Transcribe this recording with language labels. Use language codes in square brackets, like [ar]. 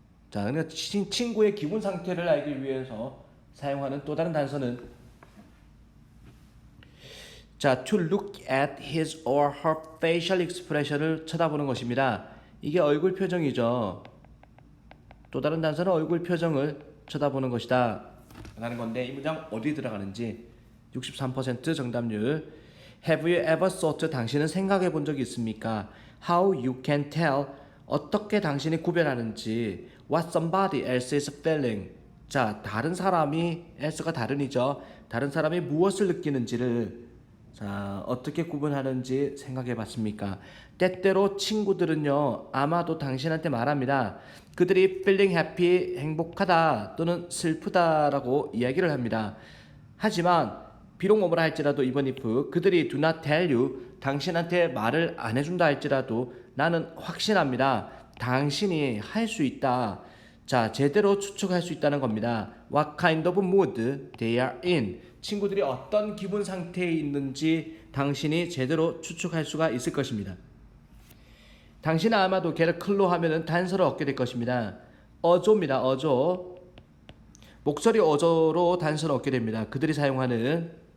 [ko] 자, 그러니까 친구의 기분 상태를 알기 위해서 사용하는 또 다른 단서는 자, [en] to look at his or her facial expression [ko] 을 쳐다보는 것입니다. 이게 얼굴 표정이죠. 또 다른 단서는 얼굴 표정을 쳐다보는 것이다 라는 건데, 이 문장 어디 들어가는지 63% 정답률. [en] Have you ever thought, [ko] 당신은 생각해 본 적이 있습니까? [en] How you can tell, [ko] 어떻게 당신이 구별하는지 [en] what somebody else is feeling. [ko] 자, 다른 사람이, else가 다른이죠. 다른 사람이 무엇을 느끼는지를 자, 어떻게 구분하는지 생각해 봤습니까? 때때로 친구들은요, 아마도 당신한테 말합니다. 그들이 [en] feeling happy, [ko] 행복하다 또는 슬프다라고 이야기를 합니다. 하지만 비록 뭐라 할지라도 이번 if 그들이 [en] do not tell you, [ko] 당신한테 말을 안 해준다 할지라도 나는 확신합니다. 당신이 할 수 있다. 자, 제대로 추측할 수 있다는 겁니다. [en] What kind of mood they are in. [ko] 친구들이 어떤 기분 상태에 있는지 당신이 제대로 추측할 수가 있을 것입니다. 당신은 아마도 [en] get a clue [ko] 하면은 단서를 얻게 될 것입니다. 어조입니다. 어조. 목소리 어조로 단서를 얻게 됩니다. 그들이 사용하는.